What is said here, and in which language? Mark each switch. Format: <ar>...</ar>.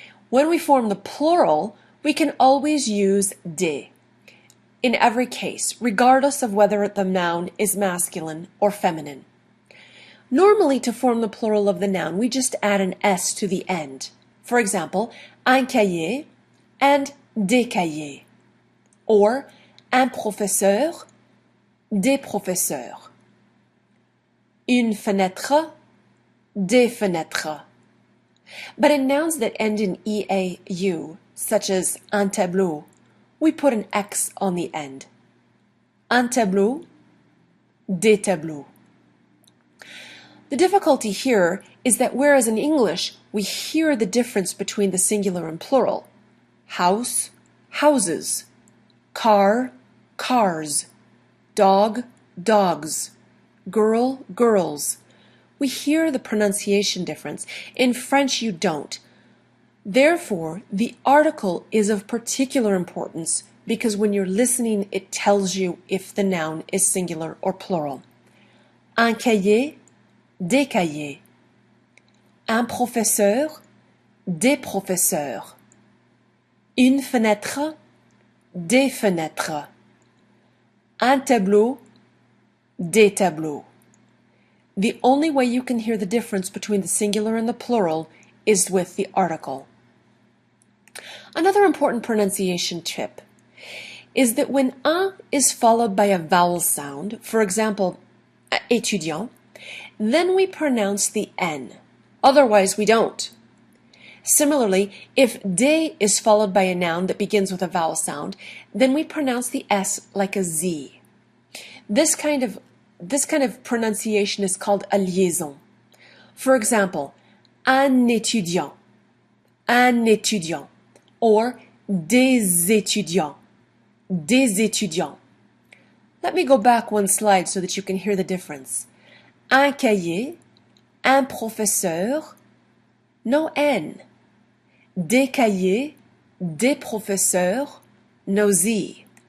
<en>When we form the plural, we can always use des in every case, regardless of whether the noun is masculine or feminine. Normally, to form the plural of the noun, we just add an S to the end. For example,</en> <fr>un cahier and des cahiers, or un professeur, des professeurs, une fenêtre, des fenêtres.</fr> <en>But in nouns that end in EAU, such as un tableau, we put an X on the end.</en> <fr>Un tableau, des tableaux.</fr> <en>The difficulty here is that whereas in English we hear the difference between the singular and plural, house, houses, car, cars, dog, dogs, girl, girls, we hear the pronunciation difference. In French, you don't. Therefore, the article is of particular importance because when you're listening, it tells you if the noun is singular or plural.</en> <fr>Un cahier, des cahiers. Un professeur, des professeurs. Une fenêtre, des fenêtres. Un tableau, des tableaux.</fr> <en>The only way you can hear the difference between the singular and the plural is with the article. Another important pronunciation tip is that when un is followed by a vowel sound, for example, étudiant, then we pronounce the N. Otherwise, we don't. Similarly, if des is followed by a noun that begins with a vowel sound, then we pronounce the S like a Z. This kind of pronunciation is called a liaison. For example,</en> <fr>un étudiant, or des étudiants, des étudiants.</fr> <en>Let me go back one slide so that you can hear the difference.</en> <fr>Un cahier, un professeur,</fr> <en>no N.</en> <fr>Des cahiers, des professeurs,</fr> <en>no Z.</en>